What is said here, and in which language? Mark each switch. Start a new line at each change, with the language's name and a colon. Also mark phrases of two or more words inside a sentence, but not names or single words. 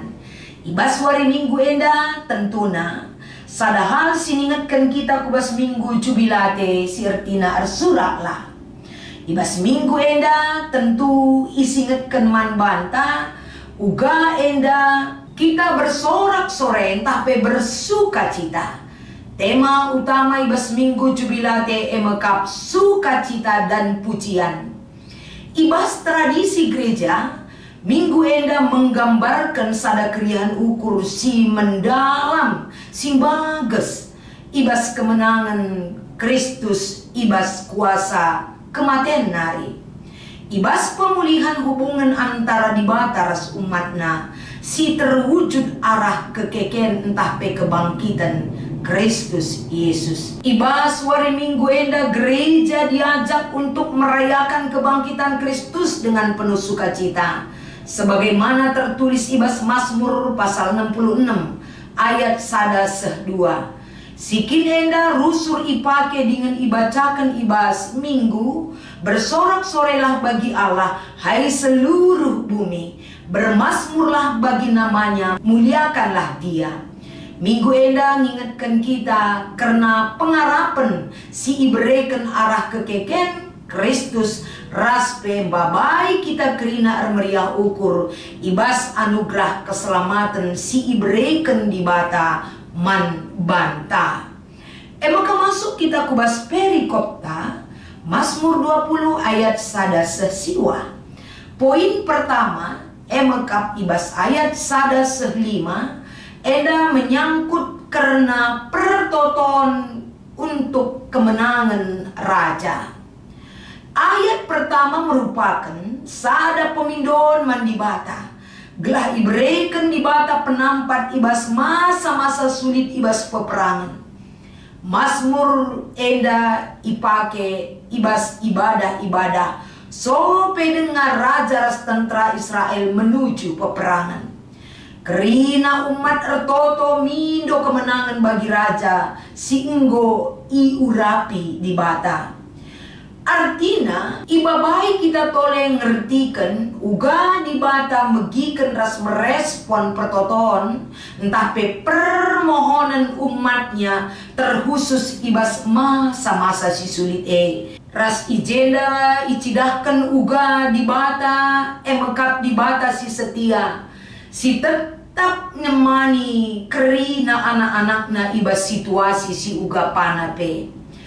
Batak Karo: Ibas wari minggu enda tentuna sadahal siningatkan kita kubas minggu jubilate si ertina ersurak lah. Ibas minggu enda tentu isingatkan man banta uga enda
Indonesian: kita bersorak-sorai tapi bersuka cita.
Batak Karo: Tema utama ibas minggu jubilate emekap
Indonesian: sukacita dan pujian.
Batak Karo: Ibas tradisi gereja, minggu enda menggambarkan sada keriaan ukur si mendalam, si bagus. Ibas kemenangan Kristus, ibas kuasa kematian nari. Ibas
Indonesian: pemulihan hubungan antara
Batak Karo: dibata ras umatna, si terwujud arah kekeken entah pe kebangkitan Kristus Yesus.
Indonesian: Ibas hari Minggu enda gereja diajak untuk merayakan kebangkitan Kristus dengan penuh sukacita. Sebagaimana tertulis Ibas Mazmur pasal 66 ayat 1-2.
Batak Karo: Sikin enda rusur ipake
Indonesian: dengan ibacakan Ibas Minggu, bersorak-sorelah bagi Allah, hai seluruh bumi, bermasmurlah bagi namanya, muliakanlah dia.
Batak Karo: Minggu enda ngingetkan kita karena pengarapan si ibereken arah kekeken Kristus raspe babai kita kerina meriah ukur ibas anugerah keselamatan si ibereken di bata man banta.
Indonesian: Maka masuk kita kubas perikopta Mazmur 20 ayat 1-5. Poin pertama
Batak Karo: emekap ibas
Indonesian: ayat 1-5 eda menyangkut karena pertoton untuk kemenangan raja. Ayat pertama merupakan
Batak Karo: sada pemindon mandibata, gelah ibreken dibata penampat ibas
Indonesian: masa-masa sulit
Batak Karo: ibas peperangan. Mazmur eda ipake ibas ibadah-ibadah sope dengar raja ras tentara Israel menuju peperangan. Kerina umat ertoto mindo kemenangan bagi raja si enggo iurapi di bata. Artinya ibabai kita toleh ngertikan uga di bata megikan ras merespon pertoton entah pe permohonan umatnya terkhusus ibas masa-masa si sulit ras ijenda icidahkan uga di bata emekap di bata si setia si tetap nemani kerina anak-anakna ibas situasi si uga panape.